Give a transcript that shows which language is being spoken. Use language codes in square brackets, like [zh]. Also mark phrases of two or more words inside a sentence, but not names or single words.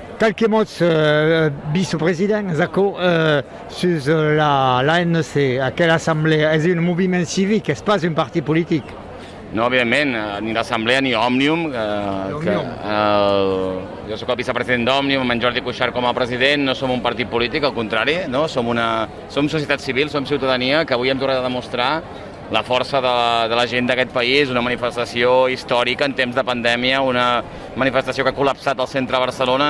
[fr] Quelques mots, vice-président Zako, sur l'ANC. À quelle assemblée? Est-ce un mouvement civique? Est-ce pas un parti politique? [ca] No, evidentment, ni l'Assemblea ni Òmnium. Jo soc el vicepresident d'Òmnium, amb en Jordi Cuixart com a president, no som un partit polític, al contrari, no? Som societat civil, som ciutadania, que avui hem tornat a demostrar la força de la gent d'aquest país, una manifestació històrica en temps de pandèmia, una manifestació que ha col·lapsat el centre de Barcelona.